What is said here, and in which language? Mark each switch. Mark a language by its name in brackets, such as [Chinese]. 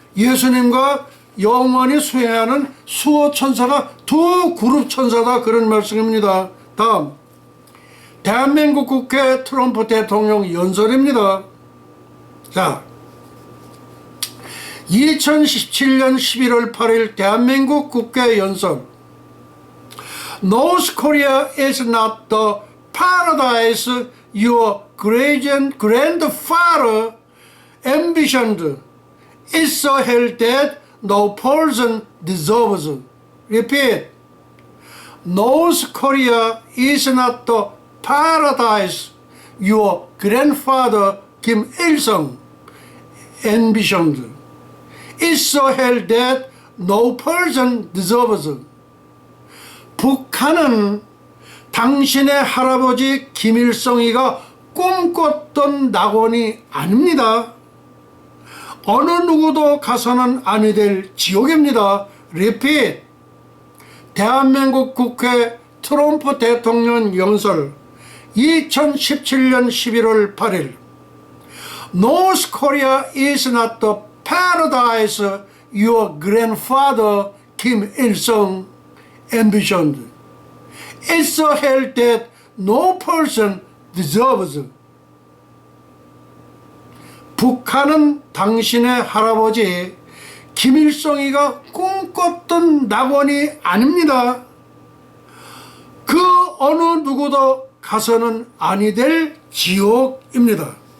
[Korean] 예수님과 영원히 수행하는 수호천사가 두 그룹 천사다, 그런 말씀입니다. 다음, 대한민국 국회 트럼프 대통령 연설입니다. 자, 2017년 11월 8일 대한민국 국회 연설. [English] North Korea is not the paradise your grandfather envisioned. It's a hell that no person deserves. Repeat. North Korea is not the paradise your grandfather Kim Il-sung envisioned. It's a hell that no person deserves. [Korean] 북한은 당신의 할아버지 김일성이가 꿈꿨던 낙원이 아닙니다. 어느 누구도 가서는 아니 될 지옥입니다. 리핏. 대한민국 국회 트럼프 대통령 연설 [English] 2017년 11월 8일 North Korea is not the paradise your grandfather Kim Il-sung envisioned. It's a hell that no person deserves. [Korean] 북한은 당신의 할아버지 김일성이가 꿈꿨던 낙원이 아닙니다. 그 어느 누구도 가서는 아니 될 지옥입니다.